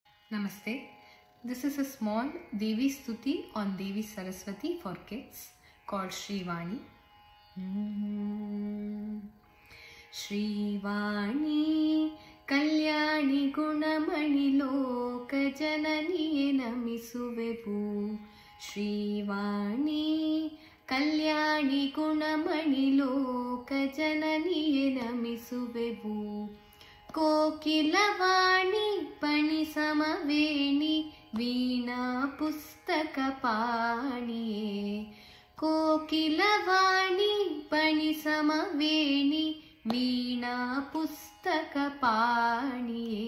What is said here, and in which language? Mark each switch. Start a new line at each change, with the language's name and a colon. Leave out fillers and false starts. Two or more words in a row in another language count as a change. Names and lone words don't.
English: Namaste. This is a small Devi Stuti on Devi Saraswati for kids called Shrivani.
Kannada: ಶ್ರೀವಾಣಿ ಕಲ್ಯಾಣಿ ಗುಣಮಣಿ ಲೋಕ ಜನನಿಯೇ ನಮಿಸುವೆವು. ಶ್ರೀವಾಣಿ ಕಲ್ಯಾಣಿ ಗುಣಮಣಿ ಲೋಕ ಜನನಿಯೇ ನಮಿಸುವೆವು. ಕೋಕಿಲವಾಣಿ ಪಣಿ ಸಮವೇಣಿ ವೀಣಾ ಪುಸ್ತಕ ಪಾಣಿಯೇ. ಕೋಕಿಲವಾಣಿ ಪಣಿ ಸಮವೇಣಿ ವೀಣಾ ಪುಸ್ತಕ ಪಾಣಿಯೇ.